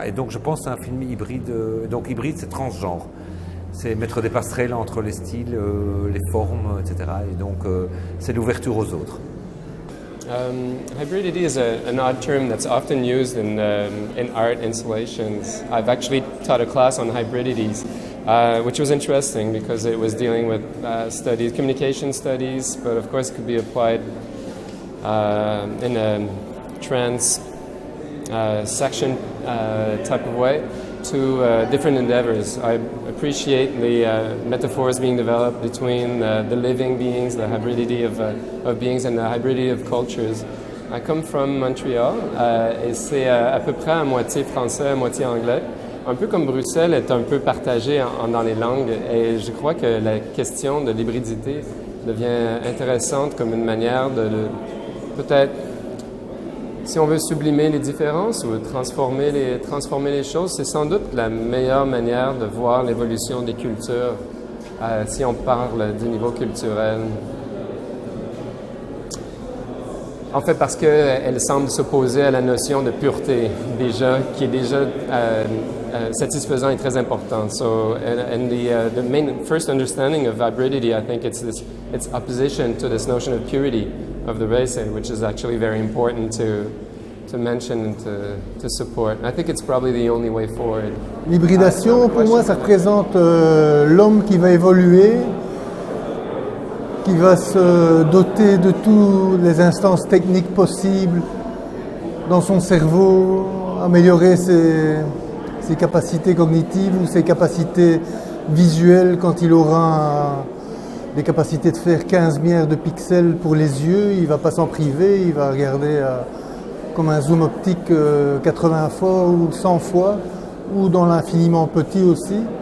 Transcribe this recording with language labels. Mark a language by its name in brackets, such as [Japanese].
[French] Et donc je pense que c'est un film hybride. Donc hybride, c'est transgenre. C'est mettre des passerelles entre les styles, les formes, etc. Et donc c'est l'ouverture aux autres. [English] Hybridity is an odd term that's often used in art installations. I've actually taught a class on hybridities, which was interesting because it was dealing with studies, communication studies, but of course it could be applied in a trans section type of way to different endeavors. I appreciate the metaphors being developed between the living beings, the hybridity of beings, and the hybridity of cultures. I come from Montreal [French] et c'est à peu près à moitié français, à moitié anglais. Un peu comme Bruxelles est un peu partagée dans les langues, et je crois que la question de l'hybridité devient intéressante comme une manière de peut-être, si on veut sublimer les différences ou transformer les choses, c'est sans doute la meilleure manière de voir l'évolution des cultures si on parle du niveau culturel. En fait, parce qu'elle semble s'opposer à la notion de pureté, déjà, qui est déjà satisfaisant et très important. [English] So, and the main first understanding of hybridity, I think it's opposition to this notion of purity of the race, which is actually very important to mention and to support. I think it's probably the only way forward. [French] L'hybridation, pour moi, ça représente l'homme qui va évoluer, qui va se doter de toutes les instances techniques possibles dans son cerveau, améliorer ses capacités cognitives ou ses capacités visuelles quand il aura des capacités de faire 15 milliards de pixels pour les yeux, il ne va pas s'en priver, il va regarder comme un zoom optique 80 fois ou 100 fois, ou dans l'infiniment petit aussi.